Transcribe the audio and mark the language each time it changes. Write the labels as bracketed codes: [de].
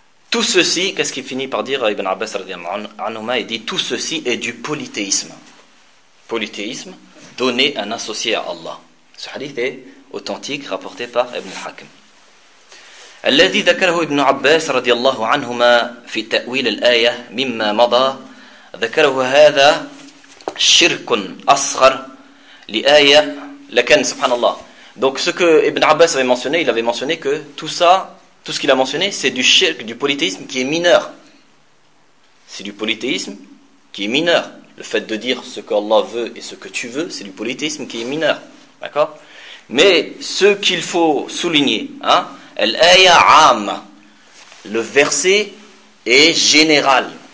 [fr] Tout ceci, qu'est-ce qu'il finit par dire Ibn Abbas radiallahu anhu, il dit, tout ceci est du polythéisme. Polythéisme, donner un associé à Allah. Ce hadith est authentique, rapporté par Ibn Hakim. [ar] الذي ذكره ابن عباس رضي الله عنهما في تأويل الآية مما مضى ذكره هذا شرك أصغر لآية لكن سبحان الله. [fr] Donc ce que Ibn Abbas avait mentionné, il avait mentionné que tout ça, tout ce qu'il a mentionné, c'est du shirk, du polythéisme qui est mineur. C'est du polythéisme qui est mineur. Le fait de dire ce qu'Allah veut et ce que tu veux, c'est du polythéisme qui est mineur. D'accord ? Mais ce qu'il faut souligner, hein, l'ayah am, le verset est général.